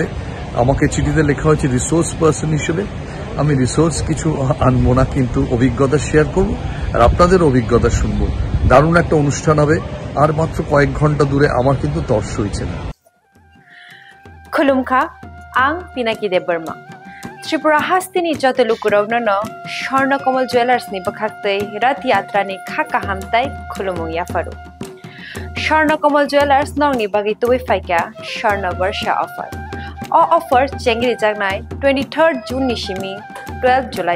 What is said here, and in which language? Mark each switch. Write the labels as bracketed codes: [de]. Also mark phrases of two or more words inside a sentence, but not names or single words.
[bn] আমাকে চিঠিতে লেখা হয়েছে রিসোর্স পার্সন হিসেবে। আমি রিসোর্স কিছু আনবো না, কিন্তু অভিজ্ঞতা শেয়ার করব আর আপনাদের অভিজ্ঞতা শুনবো। দারুণ একটা অনুষ্ঠান হবে। আর মাত্র কয়েক ঘন্টা দূরে, আমার কিন্তু তর্স হয়েছে না। [trp] খুলুমখা আং পিনাকি দেববর্মা त्रिपुरा हास्तिनी जतलुकुरावनो स्वर्णकमल ज्वेलर्सनि बखाक्तै रथ यात्रानि खाका हामताय खुलुमुं याफारु स्वर्णकमल ज्वेलर्स नंगनि बागै तुबै फाइका स्वर्ण वर्ष अफर ऑफर चेंगरि जागनाय 23 जून निसिमी 12 जुलाई